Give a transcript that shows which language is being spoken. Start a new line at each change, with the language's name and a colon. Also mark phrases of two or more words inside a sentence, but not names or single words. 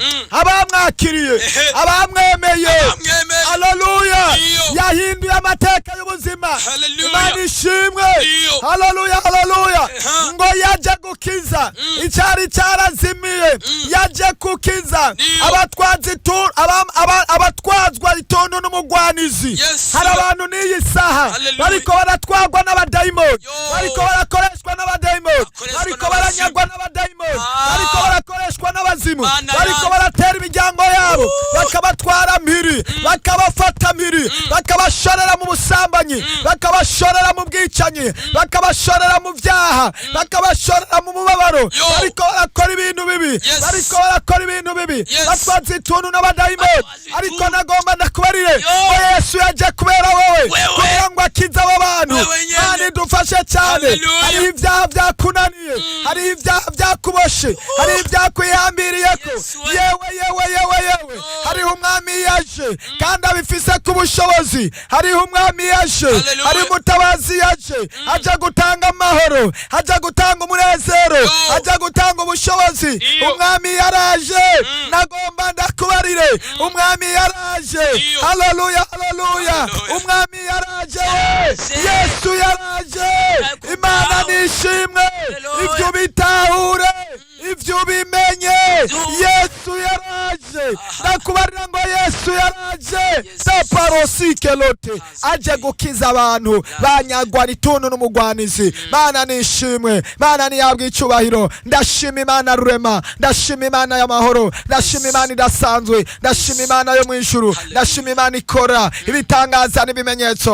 Rundi: Mm. Abamwakiriye. Ehe. Abamwemeye. Abamwemeye. Hallelujah. Ndiyo. Yahinduye amateka. y'ubuzima. Hallelujah. Imana ishimwe. Ndio. Hallelujah, hallelujah. Eha. Ngo yaje gukiza Mm. icyari cyarazimiye. Mm. Yaje gukiza Ndio. abatwazi tu-, aba-, aba-, abatwazwa ituntu n'umugwanizi. Yes. Hari abantu n'iyi saha Hallelujah. bariko baratwagwa n'abadayimoni. Yo. Bariko barakoreshwa n'abadayimoni. Bakoreshwa bariko n'abazimu. baranyagwa n'abadayimoni, Ah. bariko barakoreshwa n'abazimu, Mana bariko yanjye. baratera imiryango yabo, Uh. bakabatwara mpiri, Mm. bakabafata mpiri, Mm. bakabashorera mu busambanyi, Mm. bakabashorera mu bwicanyi, Mm. bakabashorera mu vyaha, Mm. bakabashorera mu mubabaro. Yo. Bariko barakora ibintu bibi, Yes. bariko barakora ibintu bibi. Yes. Batwaza ituntu n'abadayimoni. Ariko tu. nagomba ndakubarire, Yo. ko Yesu yaje kubera wowe, Wewe. kugira ngo akize abo bantu. Wewe nyene. Mani, dufashe cyane. Hallelujah. Hari ibyaha byakunaniye. Mm. Hari ibyaha byakuboshe. Uh. Hari ibyakwihambiriyeko. Yes, we. Yewe, yewe, yewe, yewe. Yo. Hariho umwami yaje, Mm. kandi abifise ku bushobozi. Hariho umwami yaje. Hallelujah. Hari umutabazi yaje. Mm. Aje gutanga amahoro. Aja gutanga umunezero. Yo. Aja gutanga ubushobozi. Iyo. Umwami yaraje. Mm. Nagomba ndakubarire. Mm. Umwami yaraje. Iyo. Haleluya, haleluya. Haleluya. Umwami yaraje. Yaraje. Yesu yaraje. Nagomba. Imana nishimwe. Haleluya. Ivyo bitahure. Mm. Ivyo bimenye. Ivyo Yesu yaraje. Aha. Ndakubarira ngo Yesu yaraje. Yes. Taparosike lote. aje gukiza abantu banyagwa n'ituntu n'umugwanizi. Mm. Mana nishimwe, Mana nihabwe icubahiro. Ndashima Imana rurema, ndashima Imana y'amahoro, ndashima Yes. Imana idasanzwe, ndashima Yes. Imana yo mu ijuru, Hallelujah. ndashima Imana ikora Mm. ibitangaza n'ibimenyetso.